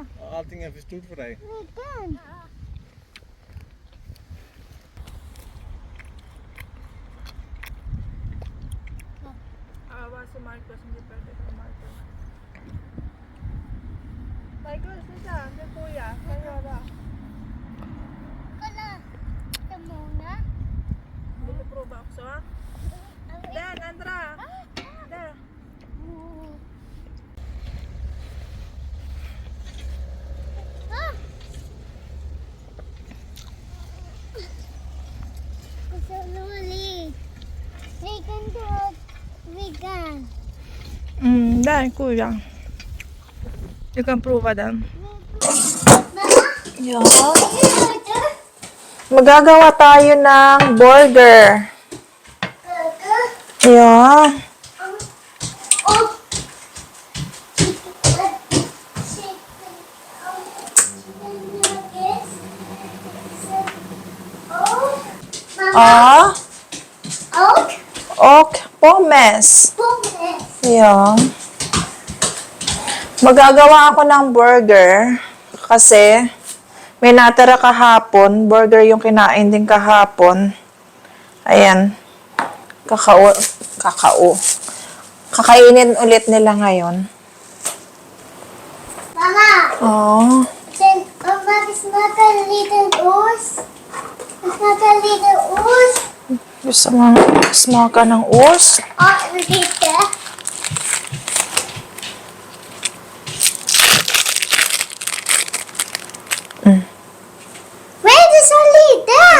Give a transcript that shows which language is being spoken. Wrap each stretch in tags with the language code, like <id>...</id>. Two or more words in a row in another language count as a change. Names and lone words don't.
<sv>Allting är för stort för dig. Vilken?</sv> <tl>Awa si Marcos, hindi pwede kay Marcos. Michael, sisa, si kuya, kayo ba?</tl> <sv>Kolla. Det är många. Vill du prova också? Den, andra. Där. Det är så roligt. Vilken tåg? Vilken? Där, kuya. Du kan prova den. Ja.</sv> <tl>Magagawa tayo ng burger.</tl> <sv>Ja. Ja. Och pommes. Ja.</sv> <tl>Magagawa ako ng burger kasi may natira kahapon. Burger yung kinain din kahapon. Ayan. Kakao. Kakainin ulit nila ngayon.</tl> <sv>Mamma, Oh. mamma, vi smakar en liten ost. Vi smakar en liten ost.</sv> <tl>Gusto mo smaka ng ost?</tl> <sv>Ja, lite. Men du sa liten!</sv>